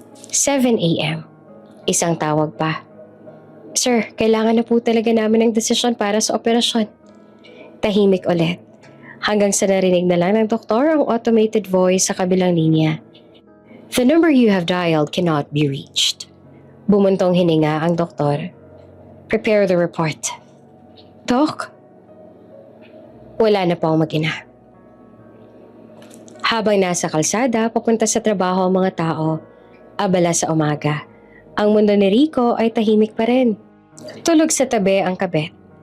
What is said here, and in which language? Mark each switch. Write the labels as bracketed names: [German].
[Filipino] 7 a.m. Isang tawag pa. Sir, kailangan na po talaga namin ng desisyon para sa operasyon. Tahimik ulit. Hanggang sa narinig na lang ng doktor ang automated voice sa kabilang linya. [English] The number you have dialed cannot be reached. [Filipino] Bumuntong hininga ang doktor. [English] Prepare the report. [Filipino] Doc? Wala na po ang mag-ina. Habang nasa kalsada, papunta sa trabaho ang mga tao, abala sa umaga. Ang mundo ni Rico ay tahimik pa rin. Tulog sa tabi ang kabit.